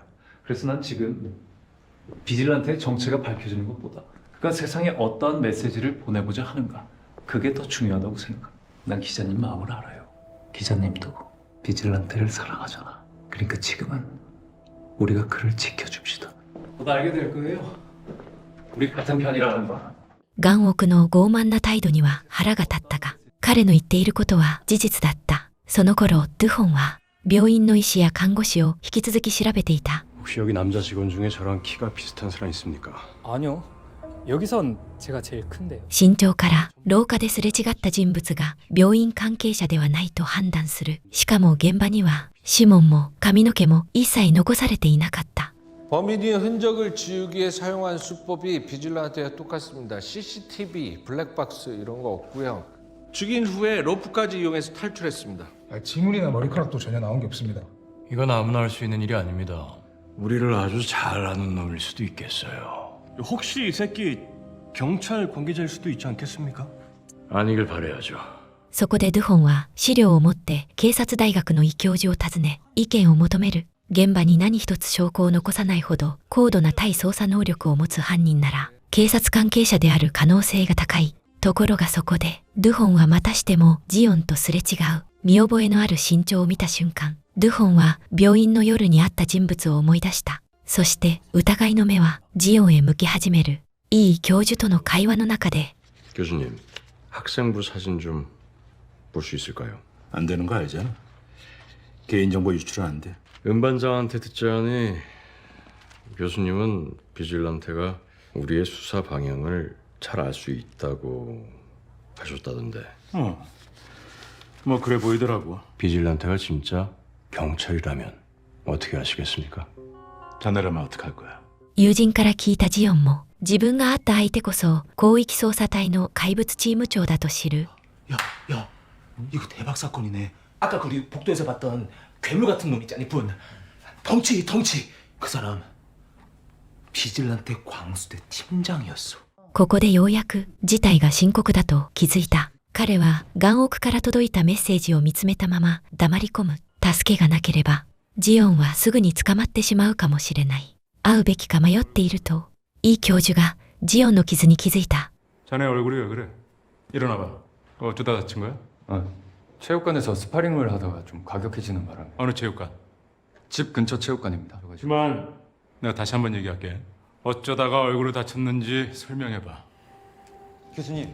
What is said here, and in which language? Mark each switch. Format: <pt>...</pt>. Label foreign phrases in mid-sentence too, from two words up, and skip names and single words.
<ko>그래서 난 지금 비질란테의 정체가 밝혀지는 것보다 그가 세상에 어떠한 메시지를 보내보자 하는가, 그게 더 중요하다고 생각합니다. 난 기자님 마음을 알아요. 기자님도 비질란테를 사랑하잖아. 그러니까 지금은 우리가 그를 지켜줍시다. 곧 알게 될 거예요. 우리 같은 편이라는 거.</ko> <ja>ガンオクの傲慢な態度には腹が立ったが、彼の言っていることは事実だった。その頃、ドゥホンは病院の医師や看護師を引き続き調べていた。</ja> <ko>혹시 여기 남자 직원 중에 저랑 키가 비슷한 사람 있습니까? 아니요. 여기선 제가 제일 큰데요.</ko> <ja>身長から廊下ですれ違った人物が病院関係者ではないと判断する。しかも現場には指紋も髪の毛も一切残されていなかった。</ja> <ko>범인이 흔적을 지우기 위해 사용한 수법이 비질란테와 똑같습니다. CCTV, 블랙박스 이런 거 없고요. 죽인 후에 로프까지 이용해서 탈출했습니다. 지문이나 머리카락도 전혀 나온 게 없습니다. 이건 아무나 할 수 있는 일이 아닙니다. 우리를 아주 잘 아는 놈일 수도 있겠어요. 혹시 이 새끼 경찰 관계자일 수도 있지 않겠습니까? 아니길 바라야죠.</ko> <ja>そこでドゥホンは資料を持って警察大学の医教授を訪ね、意見を求める。現場に何一つ証拠を残さないほど高度な対捜査能力を持つ犯人なら警察関係者である可能性が高い。ところがそこでドゥホンはまたしてもジオンとすれ違う。見覚えのある身長を見た瞬間、ドゥホンは病院の夜に会った人物を思い出した。そして疑いの目はジオンへ向き始める。いい教授との会話の中で</ja> <ko>교수님, 학생부 사진 좀 볼 수 있을까요? 안 되는 거 알잖아. 개인정보 유출은 안 돼. 은반장한테 듣자니 교수님은 비질란테가 우리의 수사 방향을 잘 알 수 있다고 하셨다던데. 뭐 그래 보이더라고. 비질란테가 진짜 경찰이라면 어떻게 하시겠습니까? 자네라면 어떡할 거야?</ko> <ja>友人から聞いたジオンも自分が会った相手こそ広域捜査隊の怪物チーム長だと知る。</ja> <ko>야, 이거 대박 사건이네. 아까 우리 복도에서 봤던 괴물 같은 놈 있잖니, 분. 덩치. 그 사람 비질란테 광수대 팀장이었어.</ko> <ja>ここでようやく事態が深刻だと気づいた。彼はガンオクから届いたメッセージを見つめたまま黙り込む。助けがなければジオンはすぐに捕まってしまうかもしれない。会うべきか迷っていると、이教授がジオンの傷に気づいた。</ja> <ko>자네 얼굴이 왜 그래? 일어나봐. 어쩌다 다친 거야? 체육관에서 스파링을 하다가 좀 과격해지는 바람에. 어느 체육관? 집 근처 체육관입니다. 하지만 내가 다시 한번 얘기할게. 어쩌다가 얼굴을 다쳤는지 설명해봐. 교수님.</ko>